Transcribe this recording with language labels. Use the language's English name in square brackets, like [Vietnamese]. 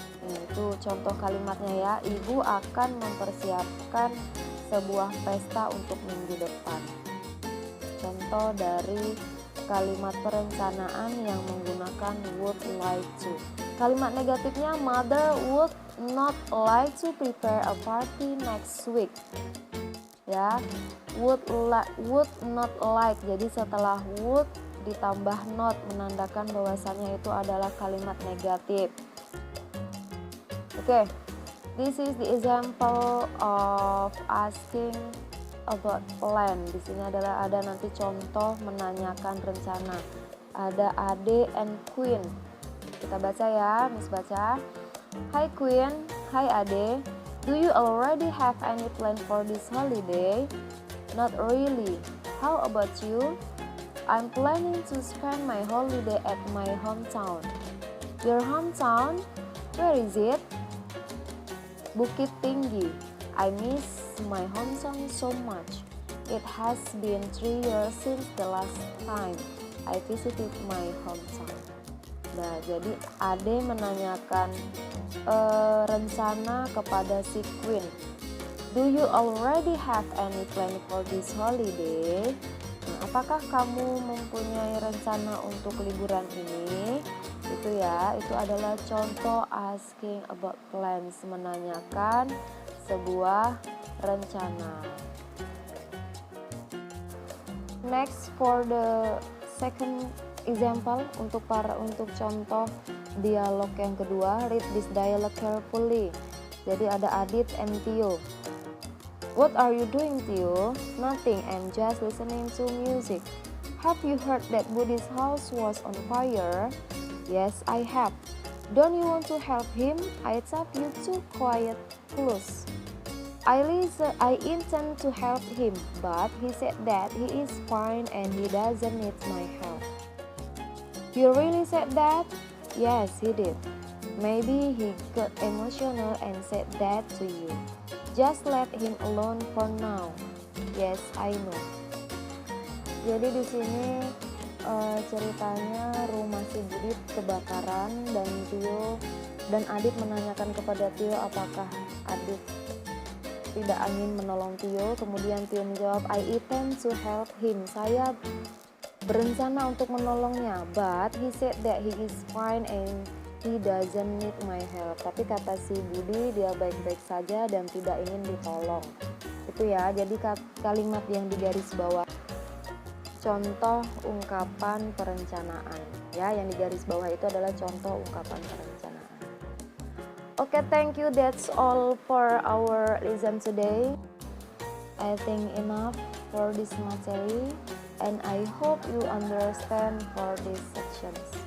[Indonesian] Itu contoh kalimatnya ya. Ibu akan mempersiapkan sebuah pesta untuk minggu depan. Contoh dari kalimat perencanaan yang menggunakan [English] would like to. [Indonesian] Kalimat negatifnya [English] Mother would not like to prepare a party next week. Ya, would not like. [Indonesian] Jadi setelah would ditambah not menandakan bahwasannya itu adalah kalimat negatif. [English] Oke, this is the example of asking about plan. [Indonesian] Di sini adalah ada nanti contoh menanyakan rencana. Ada Ade and Queen. Kita baca ya, Miss baca. [English] Hi Queen, hi Ade. Do you already have any plan for this holiday? Not really. How about you? I'm planning to spend my holiday at my hometown. Your hometown? Where is it? Bukit Tinggi. I miss my hometown so much. It has been 3 years since the last time I visited my hometown. [Indonesian] Nah, jadi Ade menanyakan rencana kepada si Queen. [English] Do you already have any plan for this holiday? [Indonesian] Nah, apakah kamu mempunyai rencana untuk liburan ini? Itu ya, itu adalah contoh [English] asking about plans, [Indonesian] menanyakan sebuah rencana. [English] Next, for the second example, [Indonesian] untuk contoh dialog yang kedua, [English] read this dialogue carefully. [Indonesian] Jadi ada [English] Adit and Tio. What are you doing, Tio? Nothing, I'm just listening to music. Have you heard that Buddhi's house was on fire? Yes, I have. Don't you want to help him? I thought you too quiet, close. I intend to help him, but he said that he is fine and he doesn't need my help. You really said that? Yes, he did. Maybe he got emotional and said that to you. Just let him alone for now. Yes, I know. [Indonesian] Jadi di sini ceritanya rumah si Budi kebakaran dan Adit menanyakan kepada Tio apakah Adit tidak ingin menolong Tio. Kemudian Tio menjawab, [English] I intend to help him. [Indonesian] Saya berencana untuk menolongnya, [English] but he said that he is fine and he doesn't need my help. [Indonesian] Tapi kata si Budi dia baik-baik saja dan tidak ingin ditolong. Itu ya, jadi kalimat yang digaris bawah. Contoh ungkapan perencanaan. Ya, yang digaris bawah itu adalah contoh ungkapan perencanaan. [English] Okay, thank you. That's all for our lesson today. I think enough for this material and I hope you understand for these sections.